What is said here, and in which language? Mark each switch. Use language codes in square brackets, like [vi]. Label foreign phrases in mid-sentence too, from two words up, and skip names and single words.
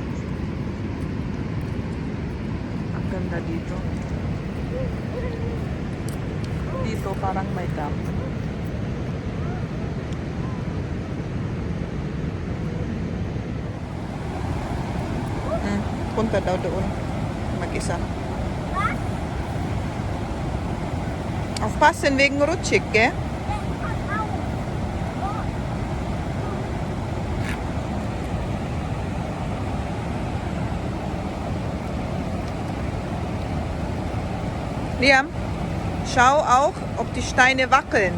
[tl] Ang ganda dito. Dito parang may dam. Punta daw doon. Mag-isa. [de] Aufpassen wegen rutschig, gell? Liam, schau auch, ob die Steine wackeln.